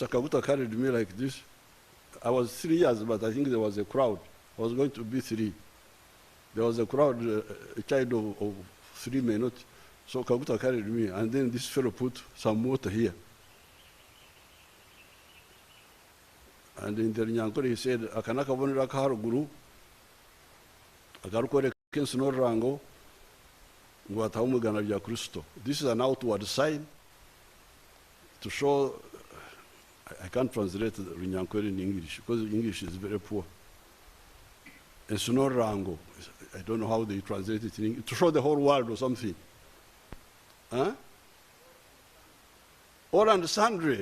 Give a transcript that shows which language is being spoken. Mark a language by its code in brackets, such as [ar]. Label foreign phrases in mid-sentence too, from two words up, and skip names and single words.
[en] Kaguta carried me like this. I was 3 years, but I think there was a crowd. I was going to be 3. There was a crowd, a child of 3 may not. So Kaguta carried me, and then this fellow put some water here. And in the Nyankore, he said, [nyn] Akanaka bonera kaharuguru, Akarukore kensino rango, Nguataumugana vya Kristo. [en] This is an outward sign to show. I can't translate the Nyankore in English because English is very poor. And [nyn] Suno rango, [en] I don't know how they translate it in English, to show the whole world or something. Huh? All and sundry.